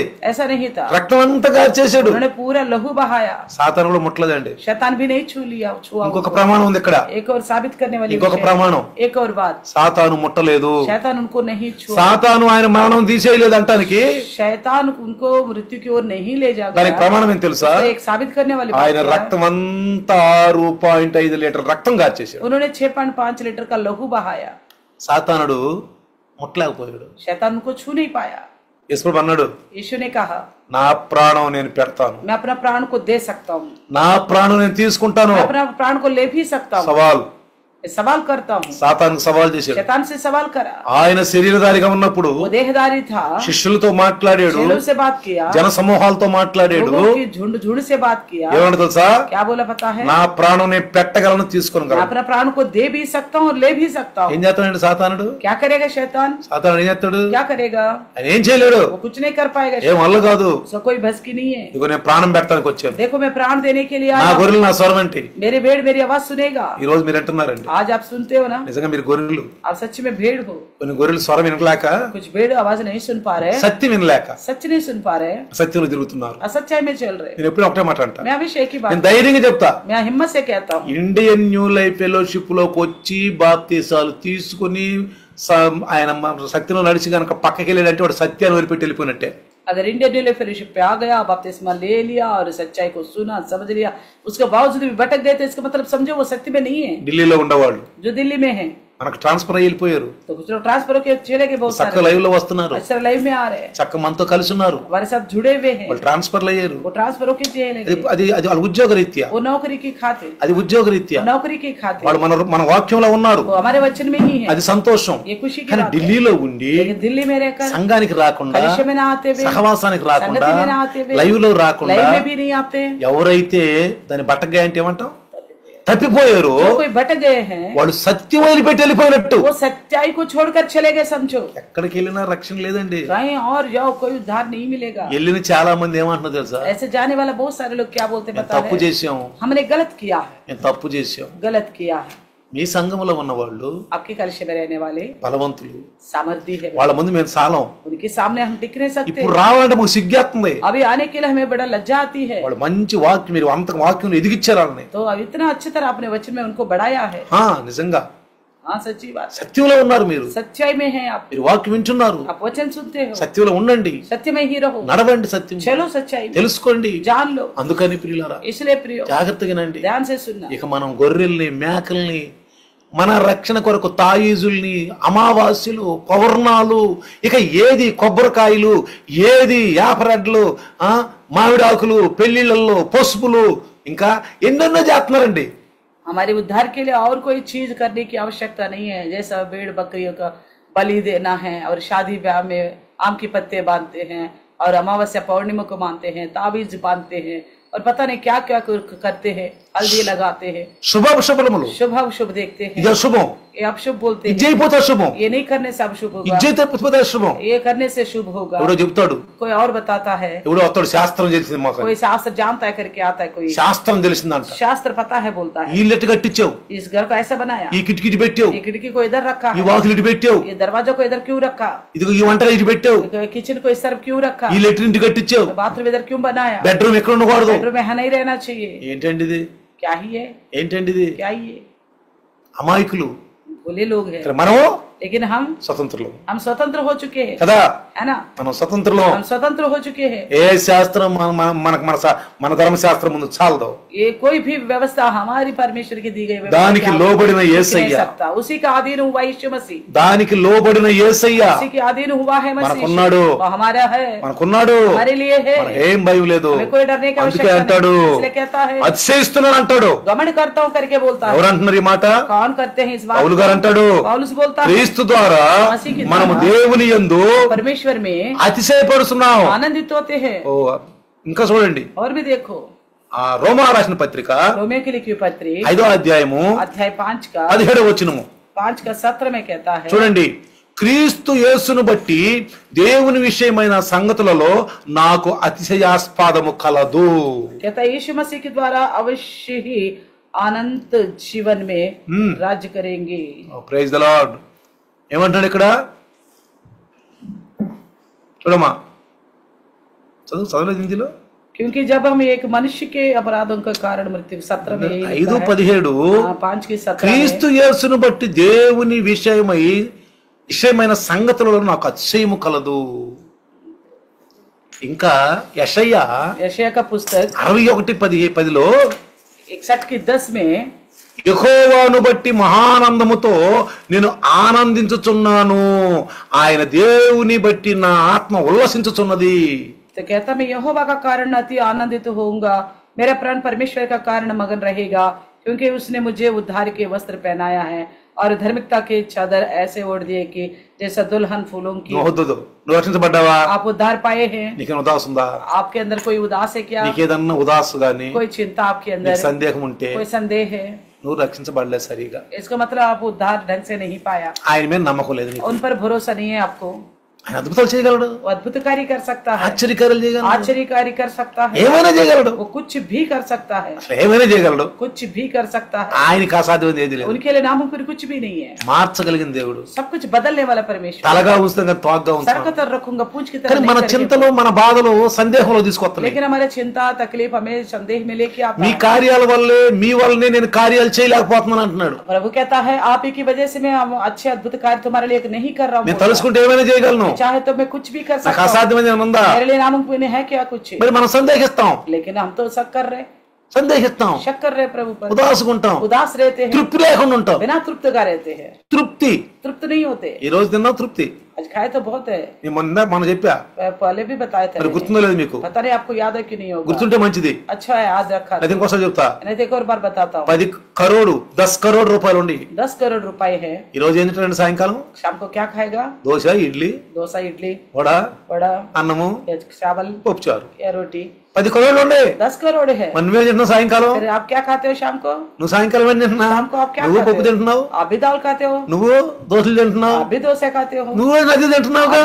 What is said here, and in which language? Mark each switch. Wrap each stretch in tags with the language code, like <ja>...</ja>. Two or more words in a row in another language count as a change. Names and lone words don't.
<hi>ऐसा नहीं था,</hi> <te>రక్తం అంతా కార్చేశాడు</te> <hi>उन्होंने पूरा लहू बहाया।</hi> <te>సాతాను కూడా ముట్టలేదండి</te> <hi>शैतान भी नहीं छू लिया, छुआ।</hi> <te>ఇంకొక ప్రమాణం ఉంది ఇక్కడ</te> <hi>एक और साबित करने वाली</hi> <te>ఇంకొక</te> <hi>विषय,</hi> <te>ప్రమాణం</te> <hi>एक और बात,</hi> <te>సాతాను ముట్టలేదు</te> <hi>शैतान उनको नहीं छुआ।</hi> <te>సాతాను ఆయన మరణం తీసేయలేదు అంటానికి</te> <hi>शैतान उनको मृत्यु की ओर नहीं ले जा</hi> <te>దానికి</te> <hi>गया।</hi> <te>ప్రమాణం ఏం తెలుసా</te> <hi>तो एक साबित करने वाली बात</hi> <te>ఆయన</te> <hi>क्या है?</hi> <te>రక్తం అంతా 6.5 లీటర్ రక్తం కార్చేశాడు</te> <hi>उन्होंने 6.5 लीटर का लहू बहाया।</hi> <te>సాతానుడు ముట్టలేకపోయాడు</te> <hi>शैतान उनको छू नहीं पाया।</hi> <te>యేసు అన్నాడు</te> <hi>यीशु ने कहा</hi> <te>నా ప్రాణం నేను పెడతాను</te> <hi>मैं अपना प्राण को दे सकता हूँ,</hi> <te>నా ప్రాణం నేను తీసుకుంటాను</te> <hi>मैं अपना प्राण को ले भी सकता हूँ।</hi> <te>సవాల్</te> <hi>सवाल करता हूँ।</hi> <te>సాతానుకు సవాల్ చేశాడు.</te> <hi>शैतान से सवाल करा।</hi> <te>ఆయన శరీరధారిగా ఉన్నప్పుడు</te> <hi>वो देहधारी था,</hi> <te>శిష్యులతో మాట్లాడాడు,</te> <hi>चेलों से बात किया,</hi> <te>జన సమూహాలతో మాట్లాడాడు.</te> <hi>लोगों की झुंड से बात किया।</hi> <te>ఏమన్నా తెలుసా?</te> <hi>क्या बोला पता है?</hi> <te>నా ప్రాణం నేను పెట్టగలను, తీసుకొని</te> <hi>मैं अपना प्राण को दे भी सकता हूँ और ले भी सकता हूँ।</hi> <te>ఏం చేస్తాడండి సాతానుడు?</te> <hi>क्या करेगा शैतान?</hi> <te>సాతానుడు ఏం చేస్తాడు?</te> <hi>क्या करेगा?</hi> <te>ఆయన ఏం చేయలేడు,</te> <hi>वो कुछ नहीं कर पाएगा।</hi> <te>ఏం వల్ల కాదు.</te> <hi>उसका कोई बस की नहीं है।</hi> <te>ఇదిగో నేను ప్రాణం పెట్టడానికి వచ్చాను,</te> <hi>देखो मैं प्राण देने के लिए</hi> <te>నా</te> <hi>आया हूँ।</hi> <te>గొర్రెలు నా స్వరం ఏంటి?</te> <hi>मेरे भेड़ मेरी आवाज सुनेगा।</hi> <te>ఈ రోజు మీరు అంటున్నారండి,</te> <hi>आज आप सुनते हो ना,</hi> <te>నిజంగా మీరు గొర్రెలు.</te> <hi>आप सच्ची में भेड़ हो।</hi> <te>కొన్ని గొర్రెలు స్వరం వినలేక,</te> <hi>कुछ भेड़ आवाज नहीं सुन पा रहे,</hi> <te>సత్యం వినలేక</te> <hi>सच नहीं सुन पा रहे,</hi> <te>సత్యంలో తిరుగుతున్నారు.</te> <hi>असच्चाई में चल रहे।</hi> <te>నేను ఎప్పుడు ఒకటే మాట అంట,</te> <hi>मैं हमेशा एक ही</hi> <te>నేను</te> <hi>बात,</hi> <te>ధైర్యంగా చెప్తా,</te> <hi>मैं हिम्मत से कहता हूँ,</hi> <te>ఇండియన్ న్యూ లైఫ్ ఫెలోషిప్ లోకి వచ్చి బాప్తీసాలు తీసుకుని ఆయన సత్యంలో నడిచి కనుక పక్కకి వెళ్ళాడంటే వాడు సత్యాన్ని వదిలిపెట్టి వెళ్ళిపోయినట్టే.</te> <hi>अगर इंडियन न्यू लाइफ फेलोशिप पे आ गया, बपतिस्मा ले लिया और सच्चाई को सुना, समझ लिया, उसके बावजूद भी भटक गए तो इसका मतलब समझो वो सत्य में नहीं है।</hi> <te>ఢిల్లీలో ఉండేవాళ్ళు</te> <hi>जो दिल्ली में है,</hi> <te>మనకు ట్రాన్స్ఫర్ అయ్యి వెళ్ళిపోయారు,</te> <hi>तो कुछ लोग ट्रांसफर होकर चले गए, बहुत</hi> <te>చక్క</te> <hi>सारे</hi> <te>లైవ్ లో వస్తున్నారు,</te> <hi>अच्छा लाइव में आ रहे हैं,</hi> <te>చక్క మనతో కలిసి ఉన్నారు,</te> <hi>हमारे साथ जुड़े हुए हैं,</hi> <te>వాళ్ళు ట్రాన్స్ఫర్లు అయ్యారు.</te> <hi>वो ट्रांसफर होकर चले गए,</hi> <te>అది అది వాళ్ళ ఉద్యోగ రీత్యా,</te> <hi>वो नौकरी की खातिर,</hi> <te>అది ఉద్యోగ రీత్యా</te> <hi>नौकरी की खातिर,</hi> <te>వాళ్ళు మన వాక్యంలో ఉన్నారు,</te> <hi>वो हमारे वचन में ही है,</hi> <te>అది సంతోషం.</te> <hi>ये खुशी की</hi> <te>కానీ</te> <hi>बात है।</hi> <te>ఢిల్లీలో ఉండి</te> <hi>लेकिन दिल्ली में रहकर,</hi> <te>సంఘానికి రాకుండా,</te> <hi>कलिशे में ना आते हुए,</hi> <te>సహవాసానికి రాకుండా,</te> <hi>संगति में ना आते हुए,</hi> <te>లైవ్ లో రాకుండా,</te> <hi>लाइव में भी नहीं आते,</hi> <te>ఎవరైతే దాని బట్టగా అంటే ఏమంటాం, తప్పిపోయారు,</te> <hi>जो कोई भटक गए हैं,</hi> <te>వాళ్ళు సత్యం వదిలిపెట్టి వెళ్ళిపోయినట్టు.</te> <hi>वो सच्चाई को छोड़कर चले गए, समझो।</hi> <te>ఎక్కడికి వెళ్ళినా రక్షణ లేదండి.</te> <hi>कहीं और जाओ कोई उद्धार नहीं मिलेगा।</hi> <te>వెళ్ళిన చాలా మంది ఏమంటున్నారు తెలుసా?</te> <hi>ऐसे जाने वाला बहुत सारे लोग क्या बोलते</hi> <te>మేము</te> <hi>पता</hi> <te>తప్పు</te> <hi>है?</hi> <te>చేసాం,</te> <hi>हमने गलत किया है,</hi> <te>మేము తప్పు చేసాం.</te> <hi>गलत किया है।</hi> <te>మీ సంఘంలో ఉన్న వాళ్ళు</te> <hi>आपके कलिशे में रहने वाले</hi> <te>బలవంతులు,</te> <hi>सामर्थ्य है,</hi> <te>వాళ్ళ ముందు మేము సాలం.</te> <hi>उनके सामने हम टिक नहीं सकते।</hi> <te>ఇప్పుడు రావాలంటే మాకు సిగ్గేస్తుంది.</te> <hi>अभी आने के लिए हमें बड़ा लज्जा आती है।</hi> <te>వాళ్ళు మంచి వాక్యం, మీరు అంత వాక్యం ఎదిగిచ్చారు వాళ్ళని.</te> <hi>तो अब इतना अच्छी तरह अपने वचन में उनको बढ़ाया है।</hi> <te>నిజంగా</te> <hi>हाँ सच्ची बात,</hi> <te>సత్యంలో ఉన్నారు మీరు,</te> <hi>सच्चाई में है आप,</hi> <te>మీరు వాక్యం వింటున్నారు,</te> <hi>आप वचन सुनते हो,</hi> <te>సత్యంలో ఉండండి,</te> <hi>सत्य में ही रहो,</hi> <te>నడవండి, సత్యం</te> <hi>चलो सच्चाई में,</hi> <te>తెలుసుకోండి.</te> <hi>जान लो।</hi> <te>అందుకని ప్రియులారా</te> <hi>इसलिए प्रियो</hi> <te>జాగ్రత్తగా నండి.</te> <hi>ध्यान से सुनना।</hi> <te>ఇక మనం గొర్రెల్ని, మేకల్ని, మన రక్షణ కొరకు తాయీజుల్ని, అమావాస్యలు, పౌర్ణాలు, ఇక ఏది కొబ్బరికాయలు, ఏది యాపరెడ్లు, మామిడాకులు, పెళ్లిళ్ళల్లో పసుపులు, ఇంకా ఎన్నెన్నో చేస్తున్నారండి.</te> <hi>हमारे उद्धार के लिए और कोई चीज करने की आवश्यकता नहीं है। जैसा भेड़ बकरियों का बलि देना है और शादी ब्याह में आम के पत्ते बांधते हैं और अमावस्या पौर्णिमा को मानते हैं, ताबीज बांधते हैं और पता नहीं क्या क्या करते हैं, हल्दी लगाते हैं,</hi> <te>శుభములు,</te> <hi>शुभ अशुभ देखते हैं,</hi> <te>ఇది శుభం,</te> <hi>ये अशुभ बोलते</hi> <te>ఇది</te> <hi>हैं,</hi> <te>చేయకపోతే శుభం,</te> <hi>ये नहीं करने से अशुभ होगा,</hi> <te>ఇది చేయకపోతే శుభం.</te> <hi>ये करने से शुभ होगा।</hi> <te>ఎవడో చెప్తాడు,</te> <hi>कोई और बताता है,</hi> <te>ఎవడో వస్తాడు, శాస్త్రం తెలిసింది మాకు,</te> <hi>कोई शास्त्र जानता है करके आता है, कोई</hi> <te>శాస్త్రం తెలిసిందంట.</te> <hi>शास्त्र पता है बोलता है,</hi> <te>ఈ ఇల్లు ఎట్టు కట్టించావు,</te> <hi>इस घर को ऐसा बनाया,</hi> <te>ఈ కిటికీ ఇటు పెట్టావు,</te> <hi>ये खिड़की को इधर रखा</hi> <te>ఈ</te> <hi>है,</hi> <te>వాకిలి ఇటు పెట్టావు,</te> <hi>ये दरवाजा को इधर क्यों रखा,</hi> <te>ఇదిగో ఈ వంటలు ఇటు పెట్టావు,</te> <hi>किचन को इस तरफ क्यों रखा,</hi> <te>ఈ లెట్రిన్ ఇటు కట్టించావు,</te> <hi>बाथरूम इधर क्यों बनाया,</hi> <te>బెడ్రూమ్ ఎక్కడ ఉండకూడదు.</te> <hi>बेडरूम में यहाँ नहीं रहना चाहिए।</hi> <te>ఏంటండి ఇది,</te> <hi>क्या ही है,</hi> <te>ఏంటండి ఇది?</te> <hi>क्या ही है,</hi> <te>అమాయకులు.</te> <hi>भोले लोग हैं।</hi> <te>ఇక్కడ మనము</te> <hi>लेकिन हम</hi> <te>స్వతంత్రులు</te> <hi>स्वतंत्र हो चुके हैं,</hi> <te>కదా,</te> <hi>है ना,</hi> <te>మనం స్వతంత్రులు.</te> <hi>हम स्वतंत्र हो चुके हैं।</hi> <te>ఏ శాస్త్రం మనకు మన ధర్మశాస్త్రం ముందు చాలదు.</te> <hi>ये कोई भी व्यवस्था हमारी परमेश्वर की दी गई व्यवस्था</hi> <te>దానికి</te> <hi>क्या</hi> <te>లోబడిన</te> <hi>नहीं</hi> <te>యేసయ్య,</te> <hi>सकता। उसी का अधीन हुआ यीशु मसीह,</hi> <te>దానికి లోబడిన యేసయ్య</te> <hi>उसी के अधीन हुआ है मसीह,</hi> <te>మనకున్నాడు,</te> <hi>वो हमारा है,</hi> <te>మనకున్నాడు,</te> <hi>हमारे लिए है,</hi> <te>మనకు ఏం భయం లేదు.</te> <hi>हमें कोई डरने की</hi> <te>అందుకే</te> <hi>आवश्यकता</hi> <te>అంటాడు,</te> <hi>नहीं। इसलिए कहता है,</hi> <te>అతిశయిస్తున్నాను అంటాడు.</te> <hi>गमन करता हूँ करके बोलता है।</hi> <te>ఎవరు అంటున్నారు ఈ మాట?</te> <hi>कौन करते हैं इस बात</hi> <te>పౌలు</te> <hi>को?</hi> <te>గారు అంటాడు,</te> <hi>पौलुस बोलता है,</hi> <te>క్రీస్తు ద్వారా</te> <hi>मसीह के</hi> <te>మనము</te> <hi>द्वारा</hi> <te>దేవుని యందు</te> <hi>परमेश्वर में</hi> <te>అతిశయపడుతున్నాం.</te> <hi>आनंदित होते हैं।</hi> <te>ఓ ఇంకా చూడండి,</te> <hi>और भी देखो,</hi> <te>ఆ రోమా రాసిన పత్రిక</te> <hi>रोमियो की लिखी पत्री</hi> <te>5వ అధ్యాయము</te> <hi>अध्याय 5 का</hi> <te>17వ వచనము</te> <hi>5 का 17 में कहता है,</hi> <te>చూడండి, క్రీస్తు యేసును బట్టి దేవుని విషయమైన సంగతులలో నాకు అతిశయాస్పదము కలదు.</te> <hi>कहता है यीशु मसीह के द्वारा अवश्य ही अनंत जीवन में राज्य करेंगे।</hi> <en>Praise the Lord.</en> <te>ఏమంటాడు ఇక్కడ చూడమ్మా, చదవలేదు హిందీలో.</te> <hi>क्योंकि जब हम एक मनुष्य के अपराधों के कारण मृत्यु 17 में यही लिखा है। 5:17 5 की 17</hi> <te>క్రీస్తు యేసును బట్టి దేవుని విషయమైన సంగతులలో నాకు అతిశయము కలదు. ఇంకా యెషయా</te> <hi>यशायाह का पुस्तक</hi> <te>61:10లో</te> <hi>61 की 10 में</hi> <te>యెహోవాను బట్టి మహానందముతో నేను ఆనందించుచున్నాను, ఆయన దేవుని బట్టి నా ఆత్మ ఉల్లసించుచున్నది.</te> <hi>तो कहता मैं यहोवा का कारण अति आनंदित होऊंगा, मेरा प्राण परमेश्वर का कारण मगन रहेगा, क्योंकि उसने मुझे उद्धार के वस्त्र पहनाया है और धार्मिकता के चादर ऐसे ओढ़ दिए कि जैसा दुल्हन फूलों की।</hi> <te>నువ్వు వద్దు నువ్వు రక్షించబడ్డావా?</te> <hi>आप उद्धार पाए हैं?</hi> <te>నీకేమైనా ఉదాసు ఉందా?</te> <hi>आपके अंदर कोई उदास है क्या?</hi> <te>నీకేదన్నా ఉదాసు గాని</te> <hi>कोई चिंता आपके अंदर,</hi> <te>నీకు సందేహం ఉంటే</te> <hi>कोई संदेह है,</hi> <te>నువ్వు రక్షించబడలేదు సరిగా,</te> <hi>इसका मतलब आप उद्धार ढंग से नहीं पाया,</hi> <te>ఆయన మీద నమ్మకం లేదు నీకు.</te> <hi>उन पर भरोसा नहीं है आपको।</hi> <te>ఆయన అద్భుతాలు చేయగలడు,</te> <hi>वो अद्भुत कार्य कर सकता है,</hi> <te>ఆశ్చర్యకార్యాలు చేయగలడు,</te> <hi>आश्चर्य कार्य कर सकता है,</hi> <te>ఏమైనా చేయగలడు,</te> <hi>वो कुछ भी कर सकता है,</hi> <te>అసలు ఏమైనా చేయగలడు.</te> <hi>कुछ भी कर सकता है।</hi> <te>ఆయనకి అసాధ్యం ఏది లేదు.</te> <hi>उनके लिए नामुमकिन कुछ भी नहीं है।</hi> <te>మార్చగలిగిన దేవుడు.</te> <hi>सब कुछ बदलने वाला परमेश्वर।</hi> <te>తలగా ఉంచుతాం కానీ తోగ్గా</te> <hi>सर</hi> <te>ఉంచుతాం.</te> <hi>को तर रखूंगा, पूंछ की तरह</hi> <te>కానీ</te> <hi>नहीं</hi> <te>మన</te> <hi>करके।</hi> <te>చింతలు మన బాధలు సందేహంలో తీసుకొస్తున్నాయి.</te> <hi>लेकिन हमारे चिंता तकलीफ हमें संदेह में लेके आता</hi> <te>మీ</te> <hi>है।</hi> <te>కార్యాల వల్లే మీ వల్లనే నేను కార్యాలు చేయలేకపోతున్నాను అంటున్నాడు.</te> <hi>प्रभु कहता है आप ही की वजह से मैं अच्छे अद्भुत कार्य तुम्हारे लिए नहीं कर रहा</hi> <te>నేను</te> <hi>हूँ।</hi> <te>తలుచుకుంటే ఏమైనా చేయగలను,</te> <hi>चाहे तो मैं कुछ भी कर</hi> <te>నాకు</te> <hi>सकता हूँ।</hi> <te>అసాధ్యమైన ఉందా?</te> <hi>मेरे लिए नामुमकिन है क्या कुछ?</hi> <te>మరి మనం సందేహిస్తాం,</te> <hi>लेकिन हम तो शक कर रहे,</hi> <te>సందేహిస్తాం,</te> <hi>शक कर रहे प्रभु पर,</hi> <te>ఉదాసుకుంటాం,</te> <hi>उदास रहते हैं,</hi> <te>తృప్తి లేకుండా ఉంటాం.</te> <hi>बिना तृप्त का रहते हैं,</hi> <te>తృప్తి</te> <hi>तृप्त नहीं होते।</hi> <te>ఈ రోజు తిన్నా తృప్తి.</te> <hi>आज खाए तो बहुत है,</hi> <te>నేను మనం చెప్పా,</te> <hi>पहले भी बताए थे,</hi> <te>మరి గుర్తుందో లేదు మీకు?</te> <hi>पता नहीं आपको याद है कि नहीं होगा।</hi> <te>గుర్తుంటే మంచిది.</te> <hi>अच्छा है आज रखा,</hi> <te>అది ఇంకోసారి చెప్తా.</te> <hi>नहीं तो एक और बार बताता हूँ।</hi> <te>10 కరోడు రూపాయలు ఉండి</te> <hi>10 करोड़ रुपए है।</hi> <te>ఈ రోజు ఏం తింటారండి? సాయంకాలం</te> <hi>शाम को क्या खाएगा?</hi> <te>దోశ, ఇడ్లీ,</te> <hi>डोसा, इडली,</hi> <te>వడ,</te> <hi>वड़ा,</hi> <te>అన్నము,</te> <hi>या चावल</hi> <te>పప్పుచారు.</te> <hi>या रोटी।</hi> <te>10 కరోడ్లు ఉండే</te> <hi>10 करोड़ है।</hi> <te>మరి నువ్వేం తింటున్నావు సాయంకాలం?</te> <hi>फिर आप क्या खाते हो शाम को?</hi> <te>నువ్వు సాయంకాలం ఏం తింటున్నావు?</te> <hi>शाम को आप क्या</hi> <te>నువ్వు</te> <hi>खाते</hi> <te>పప్పు</te> <hi>हो?</hi> <te>తింటున్నావు,</te> <hi>आप भी दाल खाते हो,</hi> <te>నువ్వు దోశలు తింటున్నావు,</te> <hi>आप भी डोसे खाते हो,</hi> <te>నువ్వు నది తింటున్నావుగా.</te>